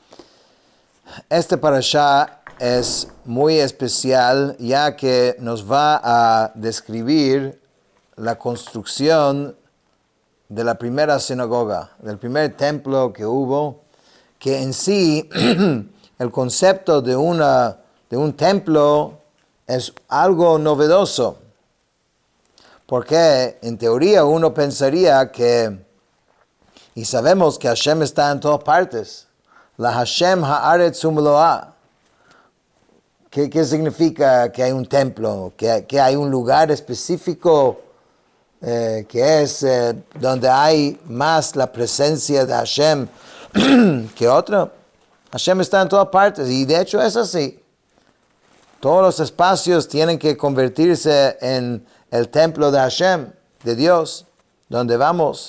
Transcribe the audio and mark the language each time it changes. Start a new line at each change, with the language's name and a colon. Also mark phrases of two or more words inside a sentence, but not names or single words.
Spanish: Este parashá es muy especial ya que nos va a describir la construcción de la primera sinagoga, del primer templo que hubo, que en sí el concepto de un templo es algo novedoso. Porque en teoría uno pensaría que, y sabemos que Hashem está en todas partes,
Hebrew: לה' הארץ ומלואה.
Spanish: ¿Qué significa que hay un templo? Que hay un lugar específico que es donde hay más la presencia de Hashem que otro. Hashem está en todas partes y de hecho es así. Todos los espacios tienen que convertirse en el templo de Hashem, de Dios, donde vamos.